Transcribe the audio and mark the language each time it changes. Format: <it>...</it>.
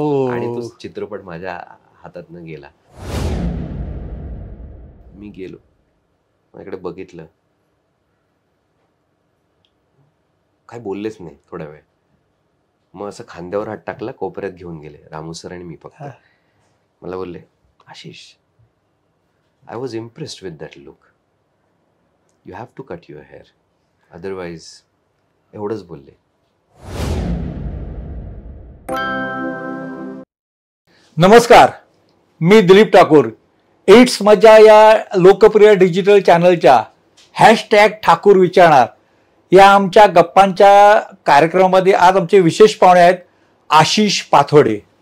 <mr>आणि तो चित्रपट माझ्या हातातनं गेला. मी गेलो, माझ्याकडे बघितलं, काय बोललेच नाही थोड्या वेळ. मग असं खांद्यावर हात टाकला, कोपऱ्यात घेऊन गेले रामू सर आणि मी फक्त. मला बोलले, Ashish,</mr> <en>I was impressed with that look. You have to cut your hair. Otherwise,</en> <mr>एवढंच बोलले. नमस्कार, मी दिलीप ठाकूर. इट्स मजा या लोकप्रिय डिजिटल चॅनलच्या #ठाकूर विचारणार या आमच्या गप्पांच्या कार्यक्रमामध्ये आज आमचे विशेष पाहुणे आहेत आशिष पाथोडे.</mr>